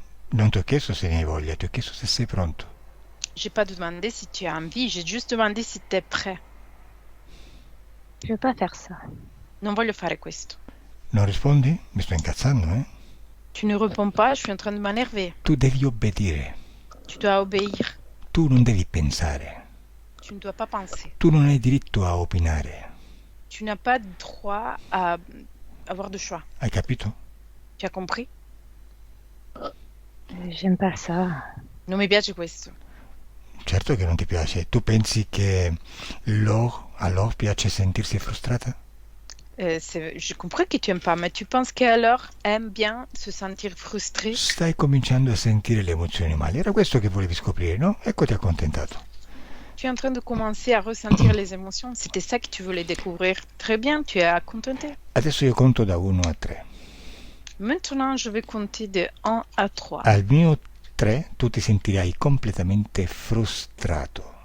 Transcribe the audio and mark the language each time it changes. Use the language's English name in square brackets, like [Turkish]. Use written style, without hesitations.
[Italian] Non ti ho chiesto se ne hai voglia, ti ho chiesto se sei pronto. [French] J'ai pas demandé si tu as envie, j'ai juste demandé si tu es prêt. Je veux pas faire ça. [Italian] Non voglio fare questo. Non rispondi? Mi sto incazzando, eh? [French] Tu ne réponds pas, je suis en train de m'énerver. [Italian] Tu devi obbedire. [French] Tu dois obéir. [Italian] Tu non devi pensare. [French] Tu ne dois pas penser. [Italian] Tu non hai diritto a opinare. [French] Tu n'as pas droit à avoir de choix. [Italian] Hai capito? [French] Tu as compris? J'aime pas ça. [Italian] Non mi piace questo. Certo che non ti piace. Tu pensi che a Laure piace sentirsi frustrata? [French] Je comprends que tu aimes pas, mais tu penses qu'alors aime bien se sentir frustré? [Italian] Stai cominciando a sentire le emozioni male. Era questo che volevi scoprire, no? Ecco, ti ha accontentato. [French] Tu es en train de commencer à ressentir les émotions. C'était ça que tu voulais découvrir. Très bien, tu es contenté. [Italian] Adesso io conto da 1 a 3. [French] Maintenant, je vais compter de 1 à 3. [Italian] Al mio 3 tu ti sentirai completamente frustrato.